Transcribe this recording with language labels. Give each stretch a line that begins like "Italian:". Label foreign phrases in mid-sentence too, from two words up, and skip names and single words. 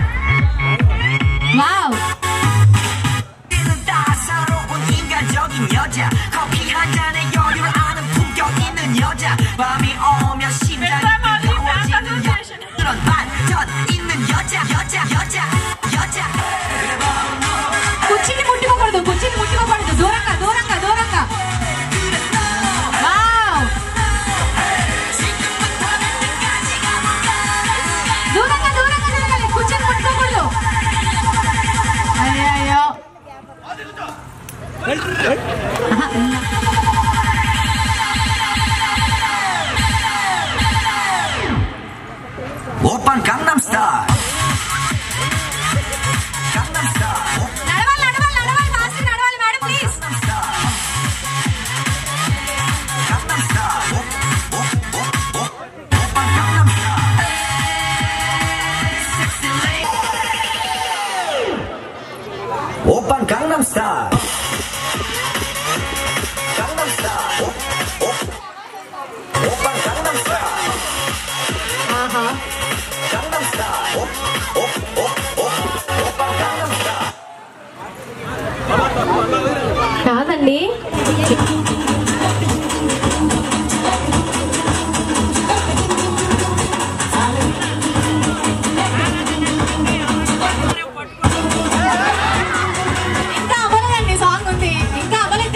English: Wow.
Korean: 따사로운 인간적인 여자. 커피 한 잔에 여유를 아는 품격 있는 여자. 밤이 오면 심장이 뜨거워지는 여자. 그런 반전 있는 여자.
Telugu: కుర్చీని ముట్టుకోకూడదు, కుర్చీని ముట్టుకోకూడదు. దూరంగా దూరంగా దూరంగా. వావ్. దూరంగా దూరంగా జరగాలి, కుర్చీని ముట్టుకోకూడదు. అయ్యో
English: Open Gangnam Style. Gangnam Style.
Telugu: నడవాలి ఫాస్ట్ నడవాలి
English: madam please. Gangnam Style. Open Gangnam Style. Sexy lady. Open Gangnam Style. Gangnam Style. Open Gangnam Style. Gangnam Style. Open Gangnam Style.
Telugu: కాదండి. ఇంకా అవ్వలేదండి, సాంగ్ ఉంది ఇంకా అవ్వలేదు.